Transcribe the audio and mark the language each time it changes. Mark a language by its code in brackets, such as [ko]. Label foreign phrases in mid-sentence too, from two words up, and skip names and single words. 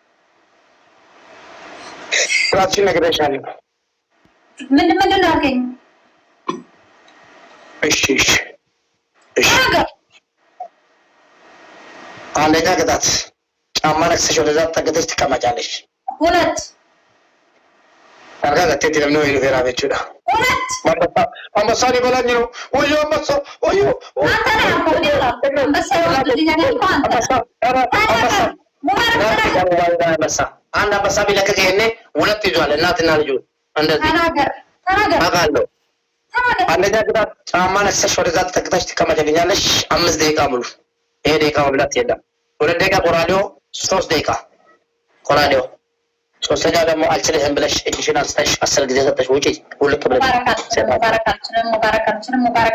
[am] ራስሽን ነግረሻለሁ ምን ላገኝ እሺ አንደኛ ቅጣት ጫማ ነክሰሽ ወደዛ ተጠግተሽ ትቀመጫለሽ። ሁለት [om] Harka gateetti namni wayii dhufeera jechuudha. Ambasaan ibalaa jiru. Wayyoo ambasaan. Wayyoo. [am] አንድ አንበሳ ቢለቅቅ ይሄኔ ሁለት ይዟል። እናትና ልጁ እንደዚህ አውቃለሁ። አንደኛ ግዳት ጫማ ለብሰሽ ወደዛ ተጠቅተሽ ትቀመጭልኛለሽ 5 ደቂቃ ሙሉ። ይሄ ደቂቃ መብላት የለም። 2 ደቂቃ ቆራዲዮ 3 ደቂቃ ቆራዲዮ። ሶስተኛ ደግሞ አልችልህም ብለሽ እጅሽን አንስተሽ 10 ጊዜ ሰጠሽ ውጪ ውልቅ ብለሽ ሙባረካችንም